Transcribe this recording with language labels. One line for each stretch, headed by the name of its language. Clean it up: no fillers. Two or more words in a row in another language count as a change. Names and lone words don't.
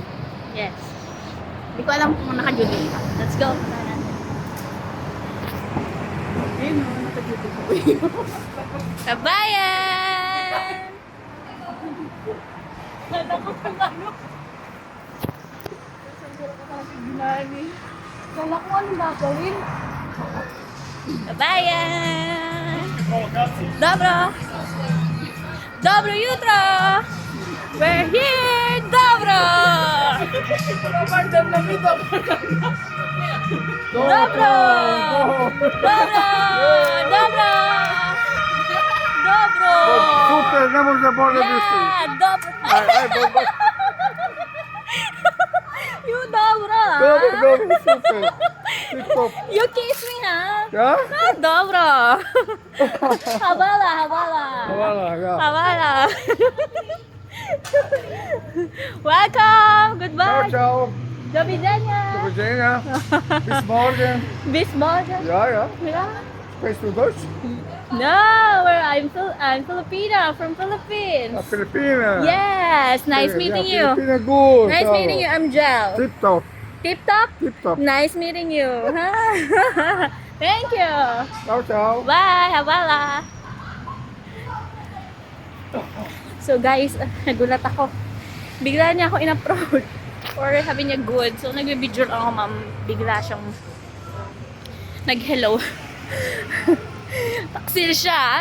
English: Yes.
Filipino: Hindi ko alam kung naka-duty ka.
English: Let's go.
Filipino: Ayun, naka-duty ko. Kabayan! Kala ko anong gagawin. Kabayan!
Croatian: Dobro! Dobro jutro!
English: We're here!
Croatian: Dobro! Dobro! Dobro! Dobro! Dobro! Super, ne može bolje biti.
English: Yeah! Dobro! You dobro!
Croatian: Dobro, dobro, super.
English: Tip top. You kiss me, ha?
Croatian: Ja? Ah, dobro! Habala, habala! Hvala, ja. Habala!
English: Welcome!
Italian: Ciao,
English: Goodbye!
Italian: ciao.
Polish: Do widzenia! Do widzenia.
German: Bis morgen. Bis morgen! Ja, ja.
English: Yeah.
Dutch: Spreekst du Deutsch?
English: No, I'm Filipina from Philippines.
Dutch: Ja, Filipijnen.
English: Yes, nice meeting ja, you.
Dutch: Filipijnen goed.
English: Nice meeting you. I'm Jel. Tip top, Tip top. tip top. Nice meeting you. Thank you.
Italian: Ciao, ciao.
English: Bye.
Filipino: Habala.
English: So guys,
Filipino: nagulat ako. Bigla niya ako in-approach. Or sabi niya good. So nag-video lang ako, ma'am. Bigla siyang nag-hello. Taksil siya.